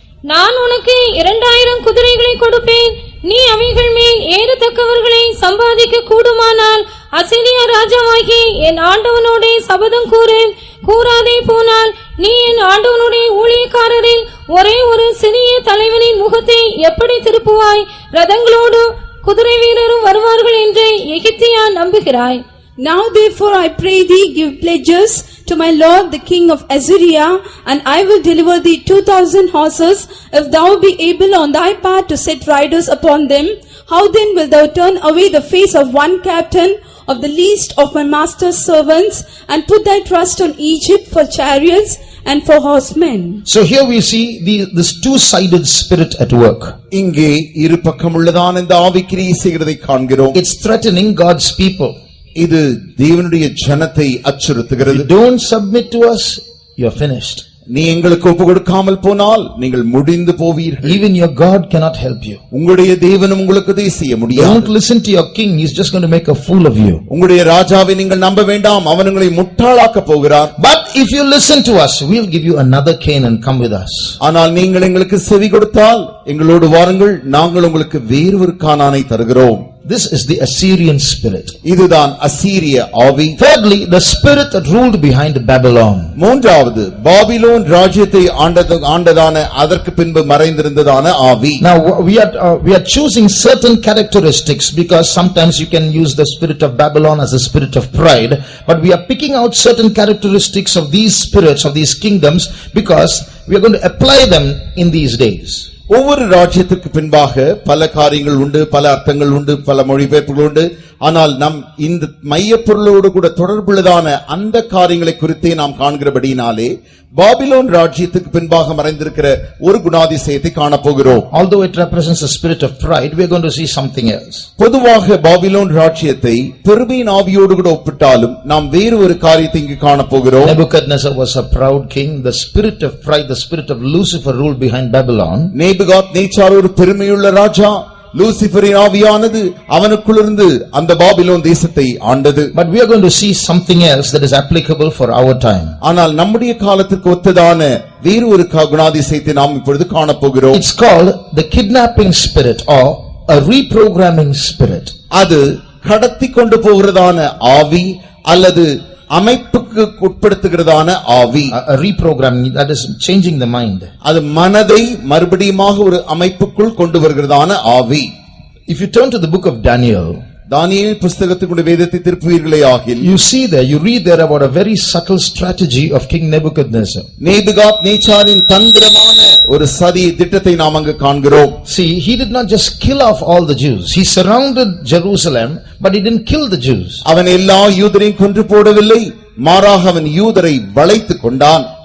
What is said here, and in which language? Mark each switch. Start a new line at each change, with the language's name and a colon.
Tamil: நான் உனக்கு 2000 குதிரைகளை கொடுப்பேன், நீ அவைகள் மேல் ஏறத்தக்கவர்களை சம்பாதிக்க கூடுமானால் அசீரியா ராஜாவாகி என் ஆண்டவனோடே சபதம் கூறாதே போனால் நீ என் ஆண்டவனுடைய ஊழியக்காரரில் ஒரே ஒரு சிறிய தலைவனின் முகத்தை எப்படி திருப்புவாய்? ரதங்களோடு குதிரை வீரரும் வருவார்கள் என்று எகிப்தியா நம்புகிறாய்?
English: Now therefore I pray thee, give pledges to my lord the king of Assyria, and I will deliver thee 2,000 horses, if thou be able on thy part to set riders upon them. How then wilt thou turn away the face of one captain of the least of my master's servants, and put thy trust on Egypt for chariots and for horsemen? So here we see this two-sided spirit at work.
Tamil: இங்கே இரு பக்கமுள்ளதான இந்த ஆவிக்கிரியை செய்கிறதை காண்கிறோம்.
English: It's threatening God's people.
Tamil: இது தேவனுடைய ஜனத்தை அச்சுறுத்துகிறது.
English: Don't submit to us, you're finished.
Tamil: நீ எங்களுக்கு ஒப்பு கொடுக்காமல் போனால் நீங்கள் முடிந்து போவீர்கள்.
English: Even your God cannot help you.
Tamil: உங்களுடைய தேவனும் உங்களுக்கு உதவி செய்ய முடியாது.
English: Don't listen to your king, he's just going to make a fool of you.
Tamil: உங்களுடைய ராஜாவை நீங்கள் நம்ப வேண்டாம், அவன் உங்களை முட்டாளாக்க போகிறார்.
English: But if you listen to us, we'll give you another Canaan, come with us.
Tamil: ஆனால் நீங்கள் எங்களுக்கு செவி கொடுத்தால் எங்களோடு வாருங்கள், நாங்கள் உங்களுக்கு வேறொரு கானானை தருகிறோம்.
English: This is the Assyrian spirit.
Tamil: இதுதான் அசீரிய ஆவி.
English: Thirdly, the spirit that ruled behind Babylon.
Tamil: மூன்றாவது பாபிலோன் ராஜ்யத்தை ஆண்டதான அதற்கு பின்பு மறைந்திருந்ததான ஆவி.
English: Now we are choosing certain characteristics because sometimes you can use the spirit of Babylon as a spirit of pride, but we are picking out certain characteristics of these spirits of these kingdoms because we are going to apply them in these days.
Tamil: ஒவ்வொரு ராஜ்யத்துக்கு பின்பாக பல காரியங்கள் உண்டு, பல அர்த்தங்கள் உண்டு, பல மொழிபெயர்ப்புகள் உண்டு. ஆனால் நம் இந்த மையப்பொருளோடு கூட தொடர்புள்ளதான அந்த காரியங்களை குறித்தே நாம் காண்கிறபடியினாலே பாபிலோன் ராஜ்யத்துக்கு பின்பாக மறைந்திருக்கிற ஒரு குணாதிசயத்தை காணப்போகிறோம்.
English: Although it represents a spirit of pride, we are going to see something else.
Tamil: பொதுவாக பாபிலோன் ராஜ்யத்தை பெருமையின் ஆவியோடு கூட ஒப்பிட்டாலும் நாம் வேறு ஒரு காரியத்தை இங்கு காணப்போகிறோம்.
English: Nebuchadnezzar was a proud king. The spirit of pride, the spirit of Lucifer ruled behind Babylon.
Tamil: Nebuchadnezzar ஒரு பெருமையுள்ள ராஜா. லூசிபரின் ஆவியானது அவனுக்குள்ளிருந்து அந்த பாபிலோன் தேசத்தை ஆண்டது.
English: But we are going to see something else that is applicable for our time.
Tamil: ஆனால் நம்முடைய காலத்துக்கு ஒத்ததான வேறு ஒரு குணாதிசயத்தை நாம் இப்பொழுது காணப்போகிறோம்.
English: It's called the kidnapping spirit or a reprogramming spirit.
Tamil: அது கடத்தி கொண்டு போகிறதான ஆவி அல்லது அமைப்புக்கு உட்படுத்துகிறதான ஆவி.
English: A reprogramming, that is changing the mind.
Tamil: அது மனதை மறுபடியுமாக ஒரு அமைப்புக்குள் கொண்டு வருகிறதான ஆவி.
English: If you turn to the book of Daniel,
Tamil: தானியேல் புத்தகத்துக்குடைய வேதத்தை திருப்புவீர்களே ஆகில்,
English: you see there, you read there about a very subtle strategy of King Nebuchadnezzar.
Tamil: நேபுகாத்நேச்சாரின் தந்திரமான ஒரு சதி திட்டத்தை நாம் அங்கு காண்கிறோம்.
English: See, he did not just kill off all the Jews. He surrounded Jerusalem, but he didn't kill the Jews.
Tamil: அவன் எல்லா யூதரையும் கொன்று போடவில்லை, மாறாக அவன் யூதரை வளைத்துக் கொண்டான்.